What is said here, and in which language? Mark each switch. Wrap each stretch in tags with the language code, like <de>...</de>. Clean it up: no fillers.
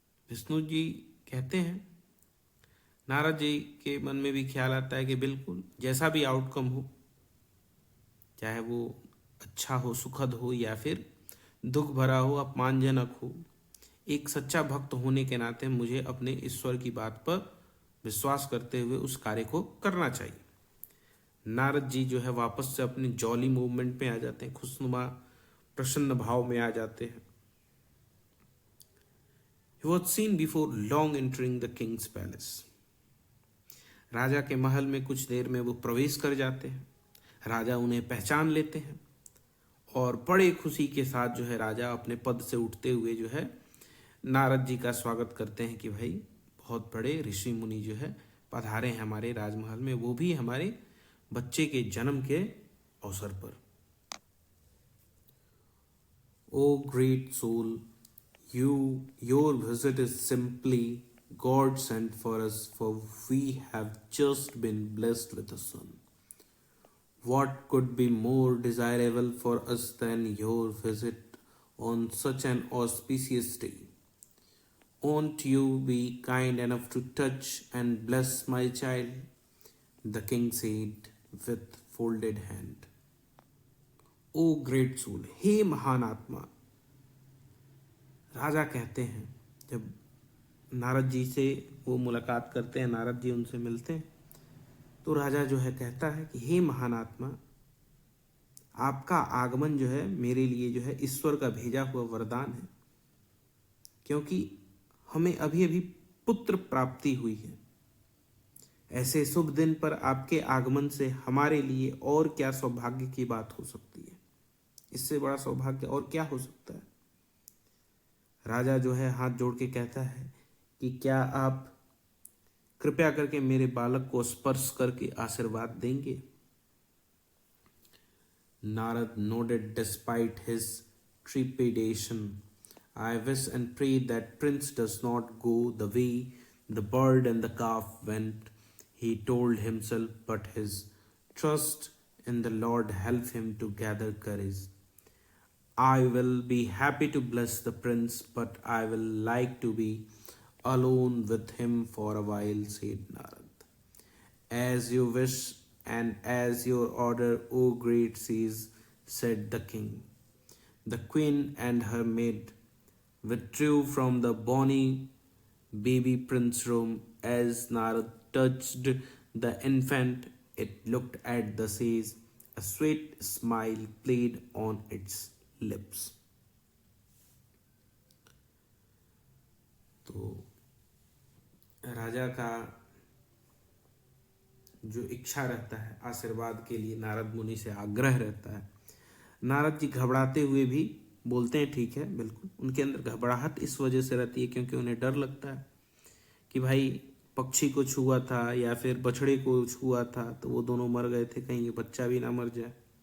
<hi>विष्णु जी कहते हैं, नारद जी के मन में भी ख्याल आता है कि बिल्कुल जैसा भी आउटकम हो, चाहे वो अच्छा हो, सुखद हो या फिर दुख भरा हो, अपमानजनक हो, एक सच्चा भक्त होने के नाते मुझे अपने ईश्वर की बात पर विश्वास करते हुए उस कार्य को करना चाहिए। नारद जी जो है वापस से अपने जॉली मूवमेंट में आ जाते हैं, खुशनुमा प्रसन्न भाव में आ जाते हैं।</hi> <en>He was seen before long entering the king's palace.</en> <hi>राजा के महल में कुछ देर में वो प्रवेश कर जाते हैं। राजा उन्हें पहचान लेते हैं और बड़े खुशी के साथ जो है राजा अपने पद से उठते हुए जो है नारद जी का स्वागत करते हैं कि भाई बहुत बड़े ऋषि मुनि जो है पधारे हैं हमारे राजमहल में, वो भी हमारे बच्चे के जन्म के अवसर पर।</hi> <en>O great soul, Your visit is simply God sent for us, for we have just been blessed with a son. What could be more desirable for us than your visit on such an auspicious day? Won't you be kind enough to touch and bless my child? The king said with folded hand. O great soul,</en> <hi>हे महान आत्मा, राजा कहते हैं जब नारद जी से वो मुलाकात करते हैं, नारद जी उनसे मिलते हैं, तो राजा जो है कहता है कि हे महान आत्मा, आपका आगमन जो है मेरे लिए जो है ईश्वर का भेजा हुआ वरदान है, क्योंकि हमें अभी अभी पुत्र प्राप्ति हुई है। ऐसे शुभ दिन पर आपके आगमन से हमारे लिए और क्या सौभाग्य की बात हो सकती है? इससे बड़ा सौभाग्य और क्या हो सकता है? राजा जो है हाथ जोड़ के कहता है कि क्या आप कृपया करके मेरे बालक को स्पर्श करके आशीर्वाद देंगे?</hi> <en>Narad nodded despite his trepidation. I wish and pray that prince does not go the way the bird and the calf went, he told himself, but his trust in the Lord helped him to gather courage. I will be happy to bless the prince, but I will like to be alone with him for a while, said Narad. As you wish and as your order, O great seas, said the king. The queen and her maid withdrew from the bonny baby prince room. As Narad touched the infant, it looked at the seas. A sweet smile played on its lips.</en> <hi>तो राजा का जो इच्छा रहता है आशीर्वाद के लिए, नारद मुनि से आग्रह रहता है। नारद जी घबराते हुए भी बोलते हैं ठीक है, बिल्कुल। उनके अंदर घबराहट इस वजह से रहती है क्योंकि उन्हें डर लगता है कि भाई पक्षी को छुआ था या फिर बछड़े को छुआ था तो वो दोनों मर गए थे, कहीं ये बच्चा भी ना मर जाए।</hi>